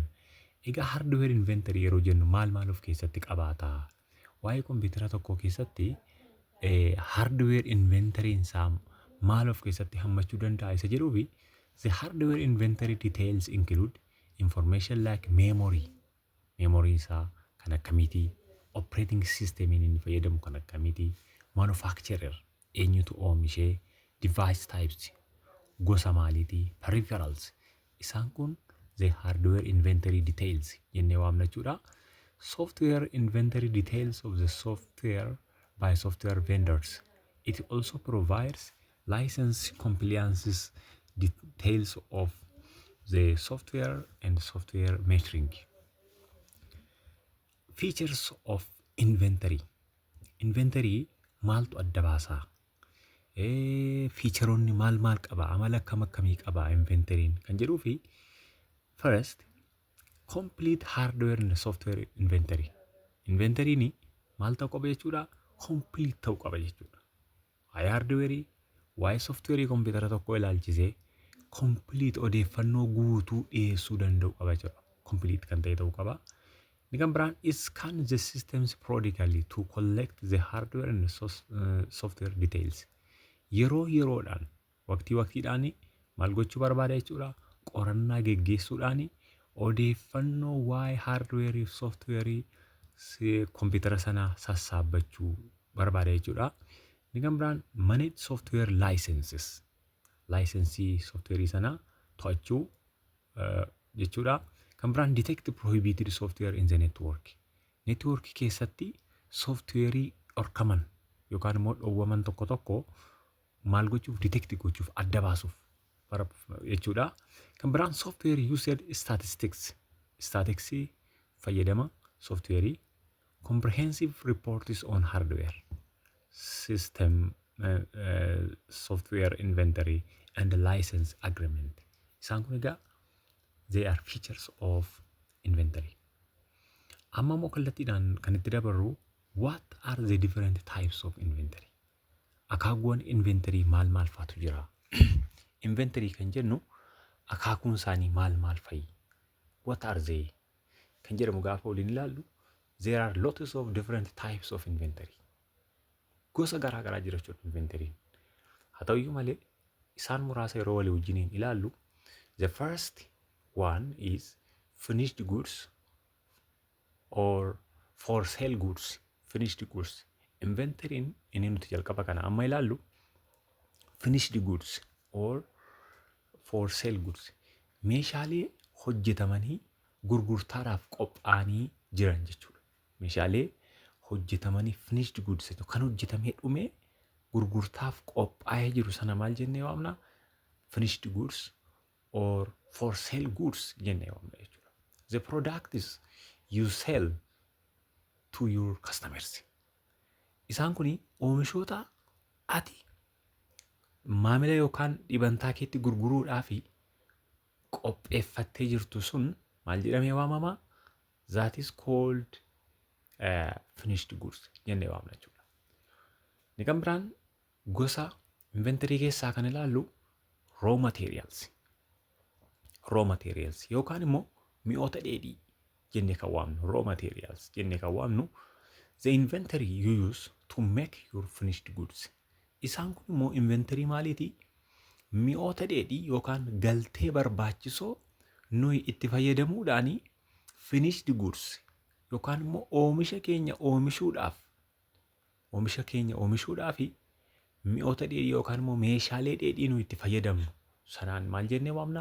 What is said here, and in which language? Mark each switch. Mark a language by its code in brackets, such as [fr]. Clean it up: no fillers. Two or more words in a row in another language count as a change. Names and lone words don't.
[om] Egaa [en] hardware inventory [om] yeroo jennu maal of keessatti qabaata? Waa'ee kompiitara tokko keessatti [en] hardware inventory [om] isaa maal of keessatti hammachuu danda'a isa jedhuufi [en] the hardware inventory details include information like memory [om] isaa kan akkamiiti, [en] operating system [om] inni fayyadamu kan akkamiiti, manufacturer eenyutu oomishee, [en] device types [om] gosa maaliiti, peripherals isaan kun [en] the hardware inventory details [om] jennee waamna jechuudha. [en] Software inventory details of the software by software vendors. It also provides license compliances details of the software and software metering. Features of inventory. [om] Inventory maaltu adda baasaa? Featureonni maal qaba? Amala akkam akkamii qaba inventory'n kan jedhuu fi [en] first complete hardware and software inventory. [om] Inventory'n maal ta'uu qaba jechuudha? Complete ta'uu qaba jechuudha. Waa'ee hardware, waa'ee software kompiitara tokko ilaalchisee complete odeeffannoo guutuu dhiyeessuu danda'u qaba jechuudha. Complete kan ta'e ta'uu qaba. Ni kan biraan [en] scan the systems periodically to collect the hardware and software details. [om] Yeroodhaan waqtiidhaan maal gochuu barbaada jechuudha? Qorannaa geggeessuudhaan odeeffannoo waa'ee hardware fi software kompiitara sanaa sassaabachuu barbaada jechuudha. Ni kan biraan [en] manage software licenses. [om] Licensii software sanaa to'achuu jechuudha. Kan biraan [en] detect prohibited software in the network. [om] Network keessatti software dhorkaman yookaan immoo dhoowwaman tokko maal gochuuf detect gochuuf adda baasuuf jechuudha. Kan biraan [en] software used statistics. Statistics fayyadama software comprehensive reports on hardware system software inventory and license agreement. Isaan kun egaa they are features of inventory. Amma immoo kallattiidhaan kan itti dabarru what are the different types of inventory? [om] Akaakuuwwan inventory maal faatu jira? Inventory kan jennu akaakuun isaanii maal fa'i? [en] What are they? [om] Kan jedhamu gaafa waliin ilaallu [en] there are lots of different types of inventory. [om] Gosa garaa garaa jira jechuudha inventory. Haa ta'uyyuu malee isaan muraasa yeroo walii wajjiniin ilaallu [en] the first one is finished goods or for sale goods. Finished goods. Inventory [om] inni nuti jalqaba kana amma ilaallu [en] finished goods or for sale goods. [om] Meeshaalee hojjetamanii gurgurtaadhaaf qophaa'anii jiran jechuudha. Meeshaalee hojjetamanii [en] finished goods [om] kan hojjetamee dhumee gurgurtaaf qophaa'ee jiru sana maal jennee waamna? [en] Finished goods or for sale goods [om] jennee waamna jechuudha. [en] The product is you sell to your customers. [om] Isaan kun oomishoota ati maamila yookaan dhibantaa keetti gurguruudhaaf qopheeffattee jirtu sun maal jedhamee waamama? [en] That is called finished goods [om] jennee waamna jechuudha. Ni kan biraan gosa inventory keessaa kan ilaallu [en] raw materials. Raw materials [om] yookaan immoo mi'oota dheedhii jennee kan waamnu [en] raw materials [om] jennee kan waamnu [en] the inventory you use to make your finished goods. [om] Isaan kun immoo inventory maaliiti? Mi'oota dheedhii yookaan galtee barbaachisoo nuyi itti fayyadamuudhaan [en] finished goods [om] yookaan immoo oomisha keenya oomishuudhaaf mi'oota dheedhii yookaan immoo meeshaalee dheedhii nuyi itti fayyadamnu sanaan maal jennee waamna?